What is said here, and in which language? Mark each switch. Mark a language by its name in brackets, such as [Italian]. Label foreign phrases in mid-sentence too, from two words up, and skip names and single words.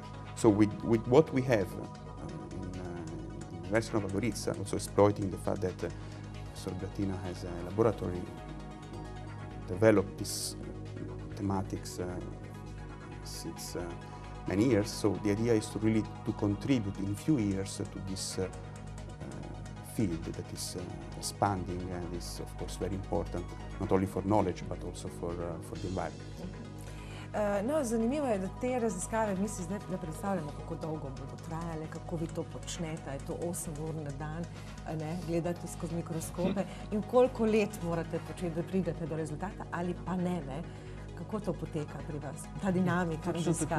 [English] So with what we have in the University of Nova Gorica, also exploiting the fact that Professor Bratina has a laboratory developed these thematics since many years. So the idea is to really contribute in few years to this field that is expanding and is of course very important not only for knowledge but also for the environment. [Slovenian] No, zanimivo je, da te raziskave mi si zdaj ne predstavljamo, kako dolgo bodo trajale, kako vi to počnete, je to 8 ur na dan, gledate skozi mikroskope in koliko let morate početi, da pridete do rezultata ali pa ne. Kako to poteka pri vas, ta dinamika raziskave?